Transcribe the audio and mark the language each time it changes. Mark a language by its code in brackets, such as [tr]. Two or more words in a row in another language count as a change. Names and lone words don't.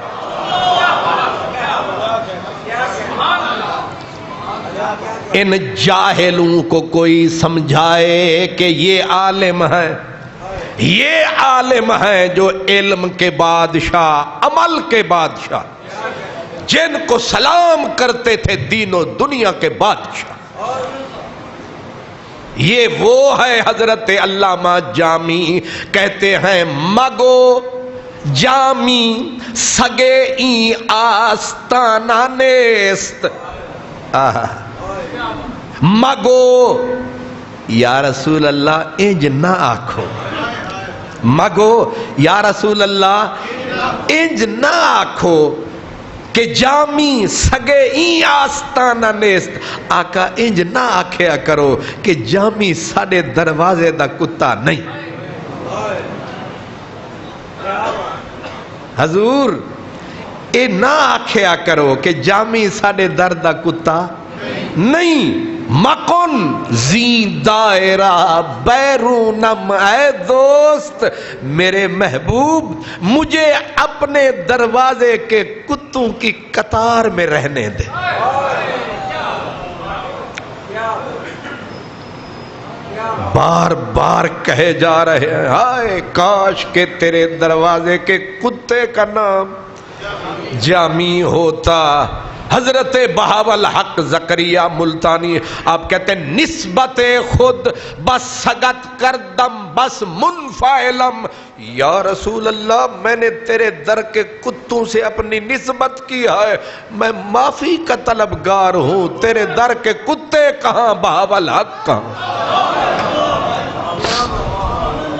[ur] ان جاہلوں کو کوئی سمجھائے کہ یہ عالم ہے، یہ عالم ہے جو علم کے بادشاہ، عمل کے بادشاہ، جن کو سلام کرتے تھے دین و دنیا کے بادشاہ. یہ وہ ہے حضرت علامہ جامی. کہتے ہیں [fa] مگو جامی سگے این آستانہ نیست. [pa] مگو [ar] یا رسول اللہ [pa] انج نہ آکھو، مگو [ar] یا رسول اللہ [pa] انج نہ آکھو کہ [fa] جامی سگے این آستانہ نیست. [pa] آقا انج نہ آکھیا کرو کہ جامی ساڑے دروازے دا کتا نہیں. حضور اے نہ آکھیا کرو کہ جامی ساڑے در دا کتا نہیں. [fa] مکن زین دائرہ بیرونم اے دوست، [ur] میرے محبوب مجھے اپنے دروازے کے کتوں کی قطار میں رہنے دے. بار بار کہے جا رہے ہیں ہائے کاش کہ تیرے دروازے کے کتے کا نام جامی ہوتا. حضرت بہاول حق زکریہ ملتانی آپ کہتے ہیں [fa] نسبت خود بس سگت کردم بس منفعلم. [ar] یا رسول اللہ [ur] میں نے تیرے در کے کتوں سے اپنی نسبت کی ہے، میں معافی کا طلبگار ہوں. تیرے در کے کتے کہاں، بہاول حق کہاں؟